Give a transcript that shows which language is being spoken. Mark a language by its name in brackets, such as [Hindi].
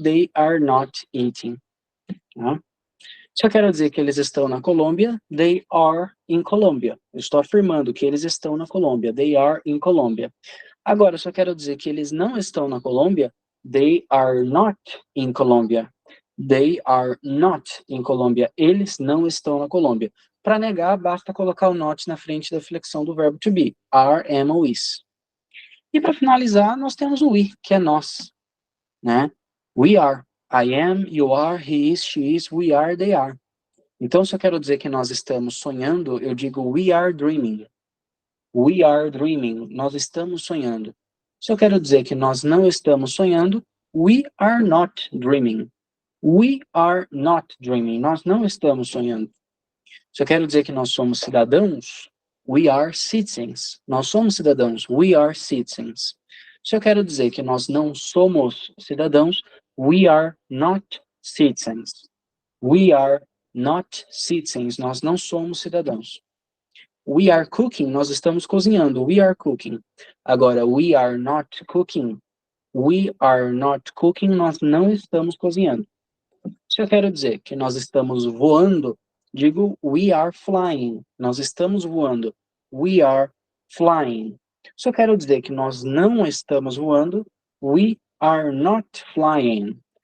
[English] They are not eating. [Portuguese] Tá? Se eu quero dizer que eles estão na Colômbia, [English] they are in Colombia. [Portuguese] Eu estou afirmando que eles estão na Colômbia. [English] They are in Colombia. [Portuguese] Agora, se eu quero dizer que eles não estão na Colômbia, [English] they are not in Colombia. They are not in Colombia. [Portuguese] Eles não estão na Colômbia. Para negar, basta colocar o not na frente da flexão do verbo to be. Are, am ou is. E para finalizar, nós temos o we, que é nós. [English] Né? We are. I am, you are, he is, she is, we are, they are. [Portuguese] Então, se eu quero dizer que nós estamos sonhando, eu digo [English] we are dreaming. We are dreaming. [Portuguese] Nós estamos sonhando. Se eu quero dizer que nós não estamos sonhando, [English] we are not dreaming. We are not dreaming. [Portuguese] Nós não estamos sonhando. Se eu quero dizer que nós somos cidadãos, [English] we are citizens. [Portuguese] Nós somos cidadãos. [English] We are citizens. [Portuguese] Se eu quero dizer que nós não somos cidadãos, [English] we are not citizens. We are not citizens. [Portuguese] Nós não somos cidadãos. [English] We are cooking. [Portuguese] Nós estamos cozinhando. [English] We are cooking. Agora, we are not cooking. We are not cooking. [Portuguese] Nós não estamos cozinhando. Se eu quero dizer que nós estamos voando, digo [English] we are flying. [Portuguese] Nós estamos voando. [English] We are flying. [Portuguese] Se eu quero dizer que nós não estamos voando, [English] we are not flying.